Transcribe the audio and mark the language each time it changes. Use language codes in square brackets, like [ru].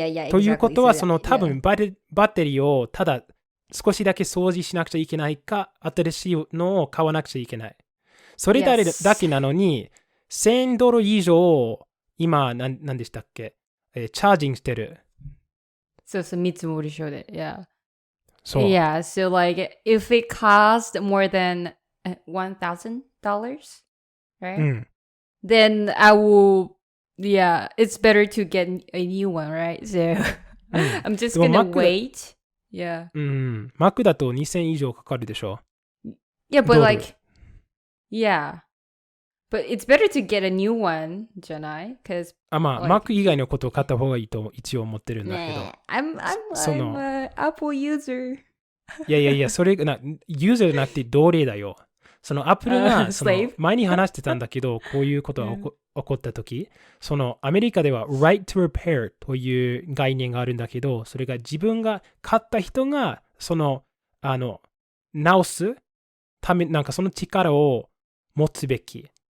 [ja] ということは、その多分バッテリーをただ少しだけ掃除しなくちゃいけないか、新しいのを買わなくちゃいけない。それだけなのに、$1,000以上、今、何でしたっけ？チャージングしてる。そう、見積もり書で。 [en] Yeah. [ja] そう。 [en] Yeah, so like, if it cost more than $1,000, right? Then I will, it's better to get a new one, right? So I'm just gonna wait. Yeah. [ja] マックだと$2,000以上かかるでしょ。 [en] Yeah, but like, yeah. But it's better to get a new one, [ja] じゃない？ [en] Because [ja] マック以外のことを買った方がいいと一応思ってるんだけど。 [en] I'm an Apple user. [ja] いや、それがユーザーじゃなくて奴隷だよ。そのアップルが前に話してたんだけど、こういうことが起こったとき、そのアメリカでは Right to repair という概念があるんだけど、それが自分が買った人がその直すため、なんかその力を持つべき。